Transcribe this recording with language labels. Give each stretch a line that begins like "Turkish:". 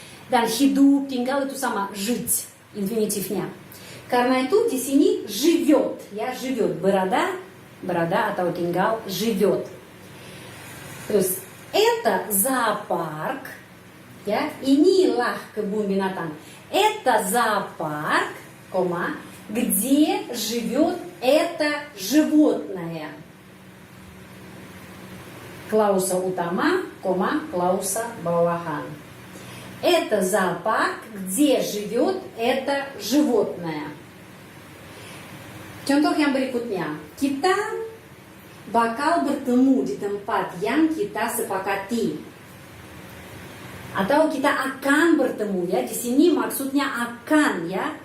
Indonesian: Dan hidup, tinggal itu sama, жить infinitifnya. Karena itu di sini живет ya, живет, berada atau tinggal, живет. Terus
Russian: это зоопарк
Indonesian: ya, inilah kebun binatang.
Russian: Это зоопарк, где живет это животное.
Indonesian: Klausa utama, klausa bawahan.
Russian: Это зоопарк, где живет это животное.
Indonesian: Contoh yang berikutnya, kita bakal bertemu di tempat yang kita sepakati. Atau kita akan bertemu ya. Di sini maksudnya akan ya.